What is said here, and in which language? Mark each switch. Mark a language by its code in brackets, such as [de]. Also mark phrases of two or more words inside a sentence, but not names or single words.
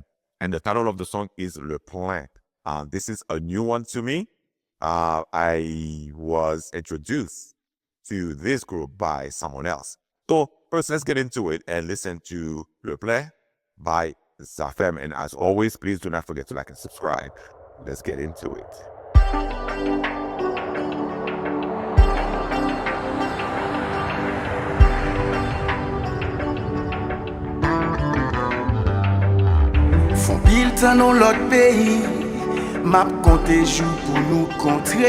[en] And the title of the song is Le Plein. This is a new one to me. I was introduced to this group by someone else. So first, let's get into it and listen to Le Plein by Zafem. And as always, please do not forget to like and subscribe. Let's get into it. [ht] Fon pil tan nou lot peyi, map konte jou pou nou kontre.